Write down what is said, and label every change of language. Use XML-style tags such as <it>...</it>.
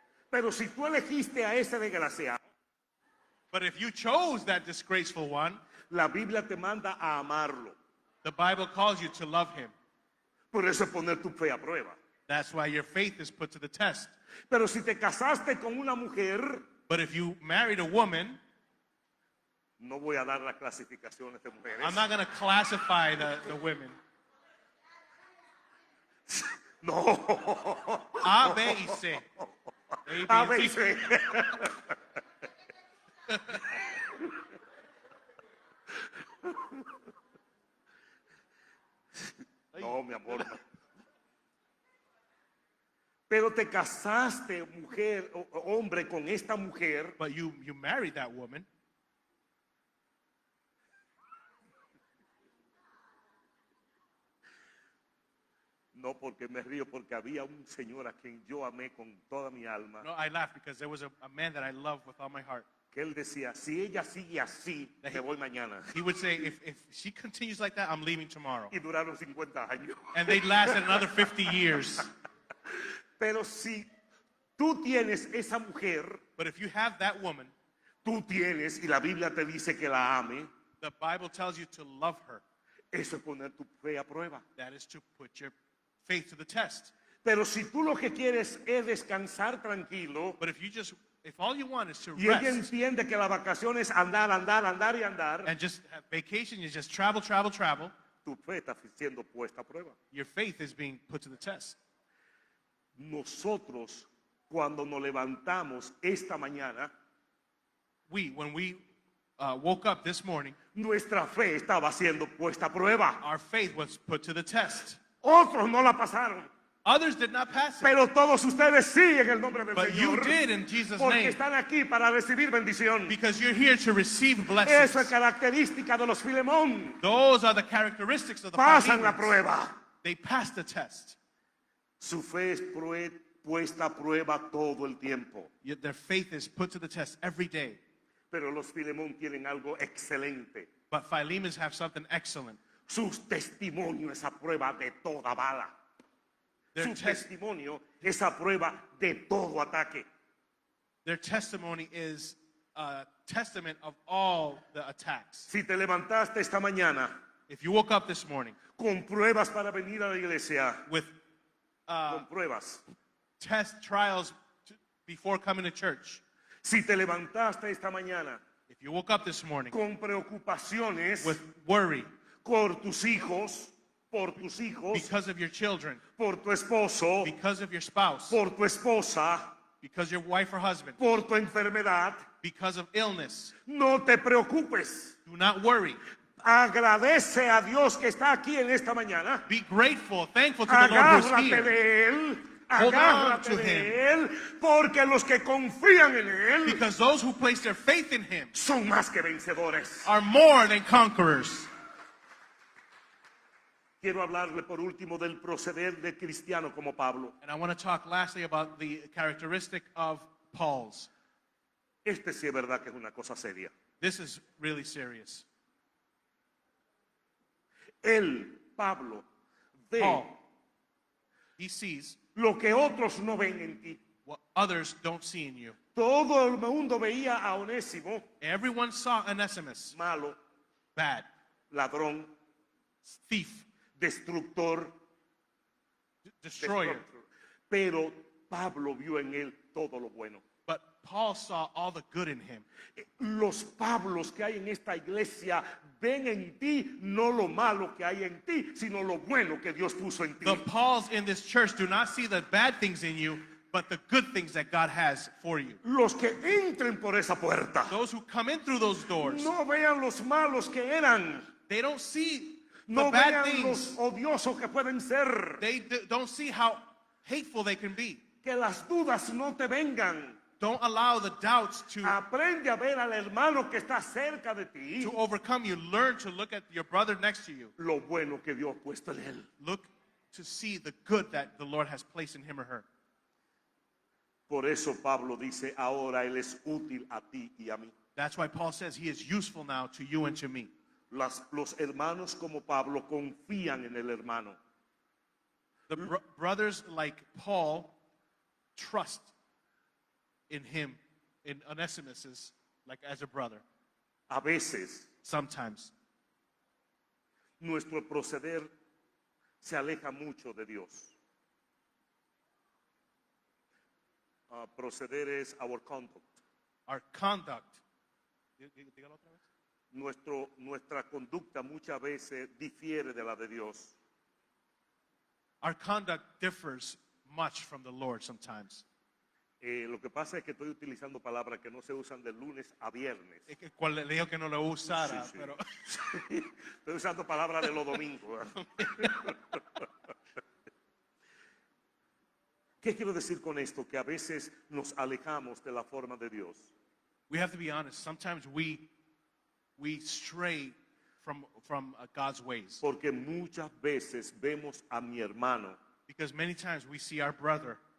<es>Pero si tú elegiste a ese desgraciado,</es> <en>But if you chose that disgraceful one,</en> <es>la Biblia te manda a amarlo.</es> <en>the Bible calls you to love him.</en> <es>Por eso es poner tu fe a prueba.</es> <en>That's why your faith is put to the test.</en> <es>Pero si te casaste con una mujer,</es> <en>But if you married a woman,</en> <es>no voy a dar las clasificaciones de mujeres.</es> <en>I'm not going to classify the women.</en> <es>No. A, B, y C. A</es> <en>B, and C.</en> <es>sí. No, mi amor. No. Pero te casaste, mujer, hombre, con esta mujer.</es> <en>But you married that woman.</en> <es>No, porque me río, porque había un señor a quien yo amé con toda mi alma,</es> <en>No, I laugh because there was a man that I love with all my heart.</en> <es>que él decía, si ella sigue así, me voy mañana.</es> <en>He would say, if she continues like that, I'm leaving tomorrow.</en> <es>Y duraron 50 años.</es> <en>And they lasted another 50 years.</en> <es>Pero si tú tienes esa mujer,</es> <en>But if you have that woman,</en> <es>tú tienes, y la Biblia te dice que la ame,</es> <en>the Bible tells you to love her.</en> <es>eso es poner tu fe a prueba.</es> <en>That is to put your faith to the test.</en> <es>Pero si tú lo que quieres es descansar tranquilo,</es> <en>But if all you want is to</en> <es>y ella</es> <en>rest</en> <es>entiende que la vacación es andar, andar, andar y andar,</es> <en>and just have vacation, you just travel, travel, travel,</en> <es>tu fe está siendo puesta a prueba.</es> <en>your faith is being put to the test.</en> <es>Nosotros, cuando nos levantamos esta mañana,</es> <en>When we woke up this morning,</en> <es>nuestra fe estaba siendo puesta a prueba.</es> <en>our faith was put to the test.</en> <es>Otros no la pasaron,</es> <en>Others did not pass it,</en> <es>pero todos ustedes sí en el nombre del</es> <en>but you</en> <es>Señor.</es> <en>did in Jesus'</en> <es>Porque</es> <en>name</en> <es>están aquí para recibir bendición.</es> <en>because you're here to receive</en> <es>Eso</es> <en>blessings.</en> <es>es característica de los Filemón.</es> <en>Those are the characteristics of the</en> <es>Pasan la</es> <en>Philemons.</en> <es>prueba.</es> <en>They passed the test.</en> <es>Su fe es puesta a prueba todo el tiempo.</es> <en>Yet their faith is put to the test every day.</en> <es>Pero los Filemón tienen algo excelente.</es> <en>But Philemons have something excellent.</en> <es>Su testimonio es a prueba de toda bala.</es> <en>Their,</en> <es>Su tes- testimonio es a prueba de todo ataque.</es> <en>their testimony is a testament of all the attacks.</en> <es>Si te levantaste esta mañana</es> <en>If you woke up this morning</en> <es>con pruebas para venir a la iglesia,</es> <en>with</en> <es>con pruebas.</es> <en>trials before coming to church,</en> <es>Si te levantaste esta mañana</es> <en>if you woke up this morning</en> <es>con preocupaciones</es> <en>with worry</en> <es>por tus hijos,</es> <en>because of your children,</en> <es>por tu esposo,</es> <en>because of your spouse,</en> <es>por tu esposa,</es> <en>because your wife or husband,</en> <es>por tu enfermedad,</es> <en>because of illness,</en> <es>no te preocupes.</es> <en>do not worry.</en> <es>Agradece a Dios que está aquí en esta mañana.</es> <en>Be grateful, thankful to the Lord who's</en> <es>Agárrate</es> <en>here.</en> <es>de Él.</es> <en>Hold on</en> <es>Agárrate</es> <en>to</en> <es>de Él. Porque los que confían en Él</es> <en>Because those who place their faith in Him</en> <es>son más que vencedores.</es> <en>are more than conquerors.</en> <es>Quiero hablarle por último del proceder del cristiano como Pablo.</es> <en>And I want to talk lastly about the characteristic of Paul's.</en> <es>Este sí es verdad que es una cosa seria.</es> <en>This is really serious.</en> <es>Él, Pablo, ve</es> <en>Paul, he sees</en> <es>lo que otros no ven en ti.</es> <en>what others don't see in you.</en> <es>Todo el mundo veía a Onésimo</es> <en>Everyone saw Onesimus,</en> <es>malo,</es> <en>bad,</en> <es>ladrón,</es> <en>thief,</en> <es>destructor,</es> <en>destroyer.</en> <es>pero Pablo vio en él todo lo bueno.</es> <en>But Paul saw all the good in him.</en> <es>Los Pablos que hay en esta iglesia ven en ti no lo malo que hay en ti, sino lo bueno que Dios puso en ti.</es> <en>The Pauls in this church do not see the bad things in you, but the good things that God has for you.</en> <es>Los que entren por esa puerta</es> <en>Those who come in through those doors,</en> <es>no vean los malos que eran,</es> <en>they don't see the</en> <es>no</es> <en>bad</en> <es>vean</es> <en>things.</en> <es>los odiosos que pueden ser,</es> <en>They don't see how hateful they can be.</en> <es>que las dudas no te vengan.</es> <en>Don't allow the doubts</en> <es>Aprende a ver al hermano que está cerca de ti,</es> <en>to overcome you. Learn to look at your brother next to you.</en> <es>lo bueno que Dios ha puesto en él.</es> <en>Look to see the good that the Lord has placed in him or her.</en> <es>Por eso Pablo dice, ahora él es útil a ti y a mí.</es> <en>That's why Paul says he is useful now to you and to me.</en> <es>Los hermanos como Pablo confían en el hermano.</es> <en>The brothers like Paul trust in him, in Onesimus, like as a brother.</en> <es>A veces</es> <en>Sometimes</en> <es>nuestro proceder se aleja mucho de Dios. Proceder es</es> <en>our conduct. our conduct.</en> <es>Dígalo otra vez. Nuestra conducta muchas veces difiere de la de Dios.</es> <en>Our conduct differs much from the Lord sometimes.</en> <es>Lo que pasa es que estoy utilizando palabras que no se usan de lunes a viernes. Es que cual le dijo que no lo usara, Sí, sí. pero Estoy usando palabras de los domingos. ¿Qué quiero decir con esto? Que a veces nos alejamos de la forma de Dios.</es> <en>we have to be honest. Sometimes we stray from God's ways,</en> <es>Porque muchas veces vemos a mi hermano</es> <en>because many times we see our brother</en>